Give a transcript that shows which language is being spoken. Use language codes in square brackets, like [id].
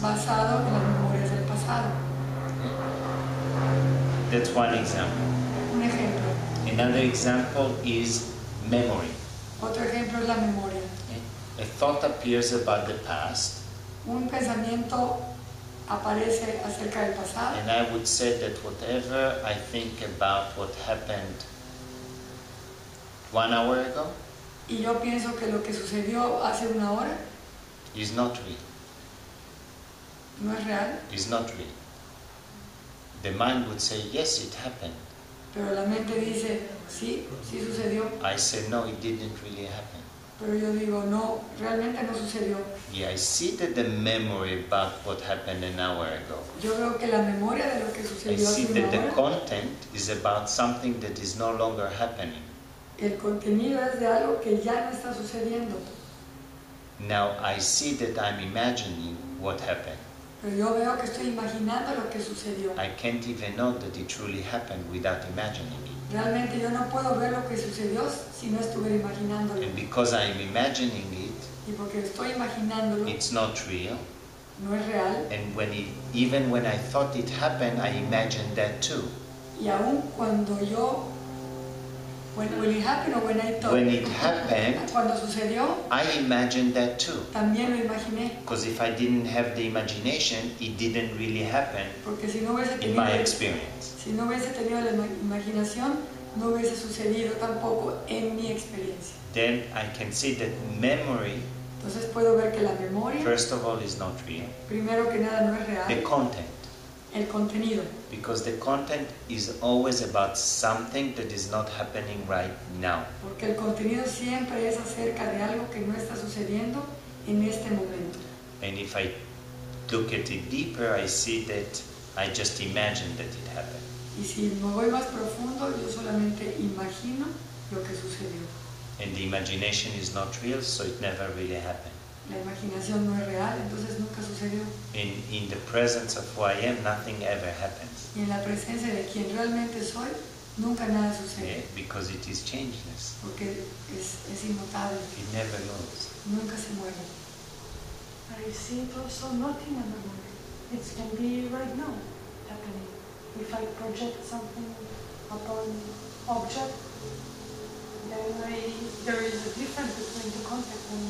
[es] basado en las memorias del pasado. [en] That's one example. [es] Un ejemplo. [en] Another example is memory. [es] Otro ejemplo es la memoria. [en] A thought appears about the past, [es] Un pensamiento aparece acerca del pasado [en] and I would say that whatever I think about what happened 1 hour ago [es] y yo pienso que lo que sucedió hace una hora [en] is not real. [es] no es real, [en] It's not real. The mind would say, yes, it happened. [es] pero la mente dice, sí, sí sucedió, [en] I say, no, it didn't really happen. [es] pero yo digo, no, realmente no sucedió. [en] Yeah, I see that the memory about what happened an hour ago. [es] Yo veo que la memoria de lo que [en] I [es] sucedió [en] see [es] hace [en] that [es] una [en] the [es] hora, [en] content is about something that is no longer happening. [es] el contenido es de algo que ya no está sucediendo. [en] Now I see that I'm imagining what happened. [es] Pero yo veo que estoy imaginando lo que sucedió. [en] I can't even know that it truly happened without imagining it. [es] Realmente yo no puedo ver lo que sucedió si no estuviera imaginándolo. [en] And because I'm imagining it, [es] Y porque estoy imaginándolo, [en] it's not real. [es] no es real. [en] And even when I thought it happened, I imagined that too. [es] Y aún cuando yo, [en] when it happened or when I thought, When it happened, [es] cuando sucedió, [en] I imagined that too. [es] también lo imaginé. [en] Because if I didn't have the imagination, it didn't really happen [es] Porque si no hubiese [en] in my [es] tenido, [en] experience. [es] si no hubiese tenido la imaginación, no hubiese sucedido tampoco en mi experiencia. [en] Then I can see that memory, [es] Entonces puedo ver que la memoria, [en] first of all, is not real. [es] primero que nada, no es [en] The [es] real. [en] content, [es] El contenido, [en] because the content is always about something that is not happening right now. [es] porque el contenido siempre es acerca de algo que no está sucediendo en este momento. [en] And if I look at it deeper, I see that I just imagined that it happened. [es] Y si me voy más profundo, yo solamente imagino lo que sucedió. [en] And the imagination is not real, so it never really happened. [es] La imaginación no es real, entonces nunca sucedió. [en] In the presence of who I am, nothing ever happens. [es] Y en la presencia de quien realmente soy, nunca nada [en] Yeah, [es] sucede, [en] because it is changeless. [es] porque es inmutable, [en] It never goes. [es] nunca se muere. [en] I see it also not in a memory. It can be right now happening. If I project something upon object, then there is a difference between the content